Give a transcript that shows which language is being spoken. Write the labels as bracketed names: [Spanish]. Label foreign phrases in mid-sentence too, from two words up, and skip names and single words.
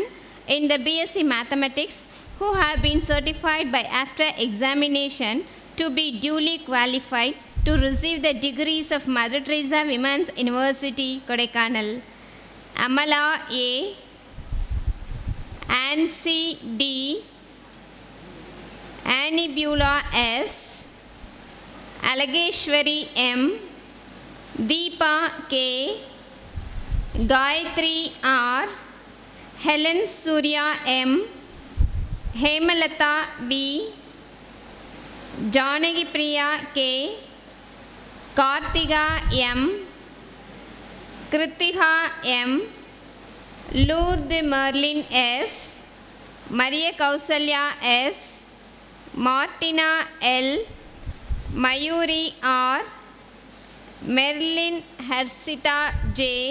[English] in the BSc Mathematics who have been certified by after examination to be duly qualified to receive the degrees of Mother Teresa Women's University, Kodaikanal. Amala A, Ansi D, Annie Beulah S, Alageshwari M, Deepa K, Gayatri R, Helen Surya M, Hemalata B, Janagi Priya K, Kartiga M, Kritiha M, Lourdes Merlin S, Maria Kausalya S, Martina L, Mayuri R, Merlin Harsita J,